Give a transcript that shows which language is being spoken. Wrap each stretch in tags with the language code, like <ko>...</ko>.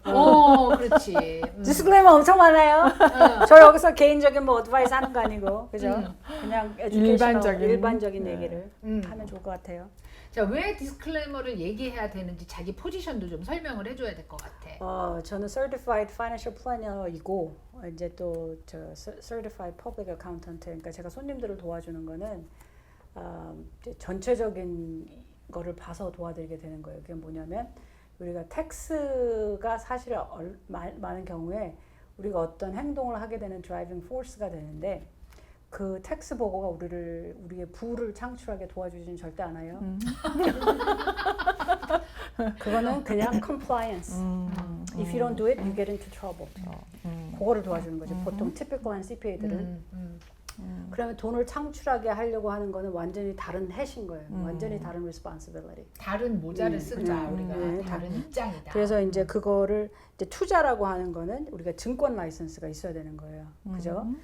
<ko>그렇지. 디스클레이머 엄청 많아요. 저 여기서 개인적인 어드바이스 하는 거 아니고, 그죠? 그냥 일반적인 얘기를 하면 좋을 것 같아요. 자, 왜 디스클레이머를 얘기해야 되는지 자기 포지션도 좀 설명을 해줘야 될 것 같아. 저는</ko> <en>Certified Financial Planner</en> <ko>이고 이제 또</ko> <en>Certified Public Accountant.</en> <ko>그러니까 제가 손님들을 도와주는 거는 전체적인 거를 봐서 도와드리게 되는 거예요. 그게 뭐냐면 우리가 텍스가 사실 많은 경우에 우리가 어떤 행동을 하게 되는 드라이빙 포스가 되는데 그 텍스 보고가 우리의 부를 창출하게 도와주지는 절대 않아요. 그거는 그냥 compliance.</ko> <en>If you don't do it, you get into trouble.</en> <ko>그거를 도와주는 거죠. 보통 typical한 CPA들은. 그러면 돈을 창출하게 하려고 하는 거는 완전히 다른 해신 거예요. 완전히 다른 responsibility. 다른 모자를 쓴다. 우리가 다른 입장이다. 그래서 이제 그거를 이제 투자라고 하는 거는 우리가 증권 라이선스가 있어야 되는 거예요. 그죠?</ko>